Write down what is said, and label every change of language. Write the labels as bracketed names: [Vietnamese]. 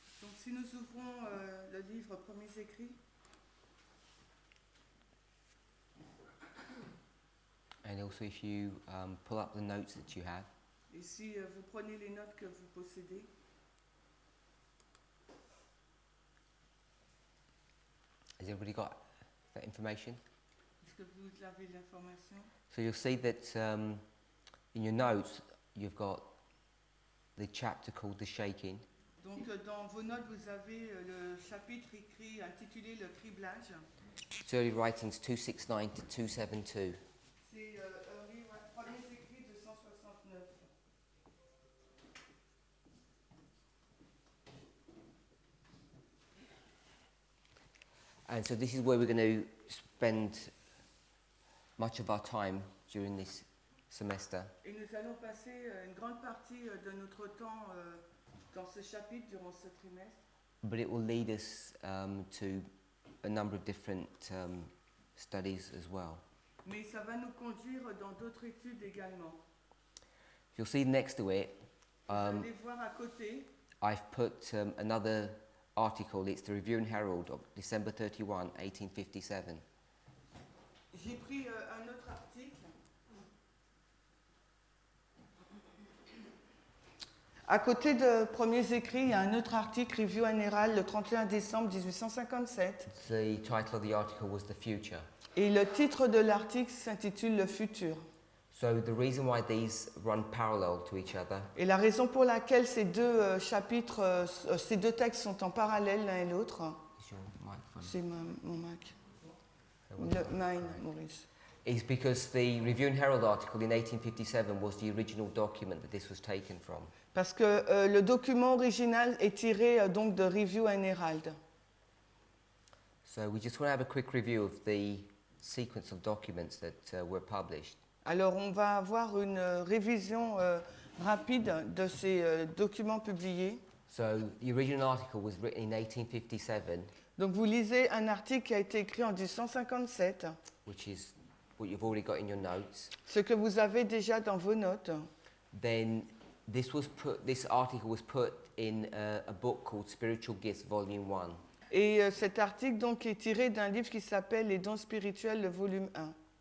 [French] Donc si nous ouvrons le livre Premiers écrits, [English] And also if you pull up the notes that you have. [French] et si vous prenez les notes que vous possédez, [English] Has everybody got that information? [French] est-ce que vous avez l'information? [English] So you'll see that in your notes you've got the chapter called The Shaking. [French] Donc dans vos notes, vous avez le chapitre écrit intitulé Le criblage. [English] It's early writings 269 to 272. [French] C'est Premiers écrits 269. [English] And so this is where we're going to spend much of our time during this semester. [French] Et nous allons passer une grande partie de notre temps dans ce chapitre durant ce trimestre. [English] But it will lead us to a number of different studies as well. [French] Mais ça va nous conduire dans d'autres études également. [English] You'll see next to it, [French] Vous allez voir à côté, [English] I've put another article. It's the Review and Herald of December 31, 1857. [French] j'ai pris un autre article. À côté de Premiers écrits, il y a un autre article, Review and Herald, le 31 décembre 1857. [English] The title of the article was The Future. [French] Et le titre de l'article s'intitule Le futur. [English] So the reason why these run parallel to each other [French] Et la raison pour laquelle ces deux chapitres, ces deux textes sont en parallèle l'un et l'autre, [English] is your microphone. [French] c'est mon Mac. [English] So what's [French] Le [English] that? mine, Maurice. Is because the Review and Herald article in 1857 was the original document that this was taken from. [French] Parce que le document original est tiré donc de Review and Herald. [English] So we just want to have a quick review of the sequence of documents that were published. [French] Alors on va avoir une révision rapide de ces documents publiés. [English] So the original article was written in 1857, [French] Donc vous lisez un article qui a été écrit en 1857, [English] which is what you've already got in your notes. [French] ce que vous avez déjà dans vos notes. [English] Then this article was put in a book called Spiritual Gifts, Volume 1. [French] Et cet article donc est tiré d'un livre qui s'appelle Les dons spirituels, le volume 1.